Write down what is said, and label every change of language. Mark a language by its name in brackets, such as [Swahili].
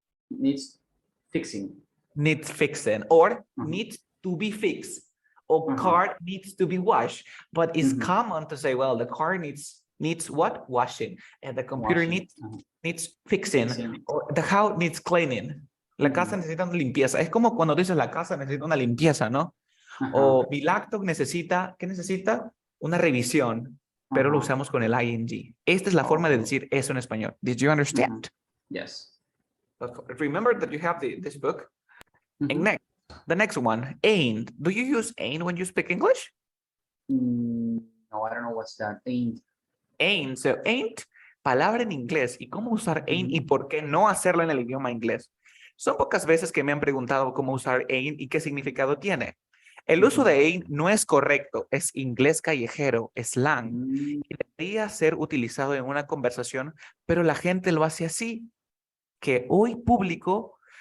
[English] needs fixing. Needs fixing or needs to be fixed. Or car needs to be washed. But it's common to say, well, the car needs what? Washing. And the computer needs fixing. Or the house needs cleaning. [Spanish] La casa necesita una limpieza. Es como cuando dices la casa necesita una limpieza, ¿no? O mi laptop necesita, ¿qué necesita? Una revisión, pero lo usamos con el ing. Esta es la forma de decir eso en español. [English] Did you understand? Yes. Remember that you have this book. And the next one, ain't. Do you use ain't when you speak English? No, I don't know what's that. Ain't. [Spanish] Ain't. So ain't, palabra en inglés. ¿Y cómo usar ain't y por qué no hacerlo en el idioma inglés? Son pocas veces que me han preguntado cómo usar ain't y qué significado tiene. El uso de ain't no es correcto, es inglés callejero, slang. Y debería ser utilizado en una conversación, pero la gente lo hace así. Que hoy público